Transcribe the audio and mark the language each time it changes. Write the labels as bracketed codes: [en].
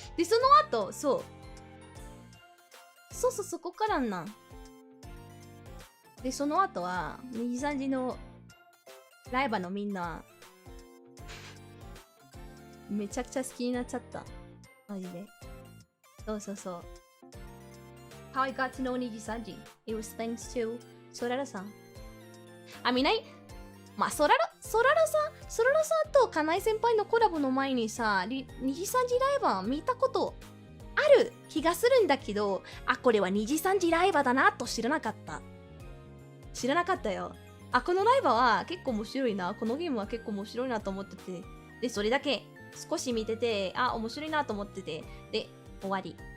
[ja] でその後そこからなんで、その後はにじさんじのライバーのみんなめちゃくちゃ好きになっちゃった、マジで。そう。 [en] How I got to know にじさんじ It was thanks to ソララさん。 [ja] まあソララさんとかなえ先輩のコラボの前にさ、にじさんじライバー見たことある気がするんだけど、これはにじさんじライバーだなと知らなかったよ。このライバーは結構面白いな、このゲームは結構面白いなと思ってて、でそれだけ少し見てて、面白いなと思ってて、で終わり。